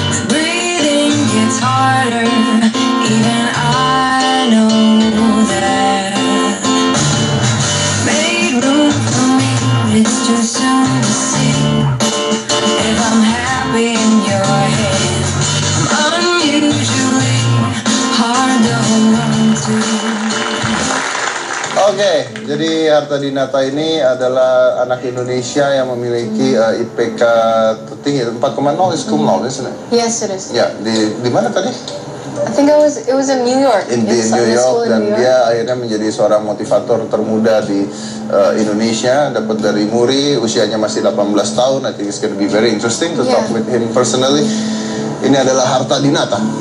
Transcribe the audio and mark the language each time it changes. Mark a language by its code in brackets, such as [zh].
[en] Breathing gets harder, even I know that. Made room for me, it's too soon to see if I'm happy in your head. I'm unusually hard to hold on to. [id] Oke, jadi Hartadinata ini adalah anak Indonesia yang memiliki IPK tertinggi 4,0 [en] is cum laude, isn't it? Yes, it is. [id] Ya, di mana tadi? [en] I think it was in New York. [id] Di New York, dan dia akhirnya menjadi seorang motivator termuda di Indonesia, dapat dari Muri, usianya masih 18 tahun. [en] I think it's gonna be very interesting to talk with him personally. [id] Ini adalah Hartadinata.